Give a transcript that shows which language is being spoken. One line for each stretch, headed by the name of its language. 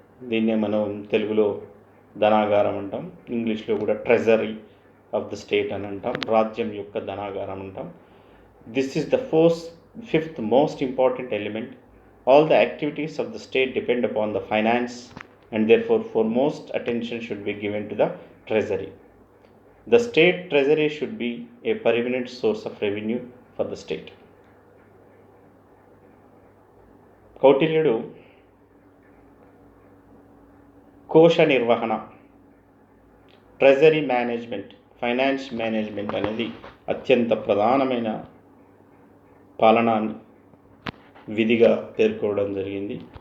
Telugu: దీన్నే మనం తెలుగులో ధనాగారం అంటాం, ఇంగ్లీష్లో కూడా
English: treasury of the state
Telugu: అని అంటాం, రాజ్యం యొక్క ధనాగారం అంటాం.
English: This is the 5th most important element. All the activities of the state depend upon the finance, and therefore foremost attention should be given to the treasury. The state treasury should be a permanent source of revenue for the state.
Telugu: కౌటిల్యుడు కోశ నిర్వహణ, treasury management, finance management అనేది అత్యంత ప్రధానమైన పాలనా విధిగా పేర్కోవడం జరిగింది.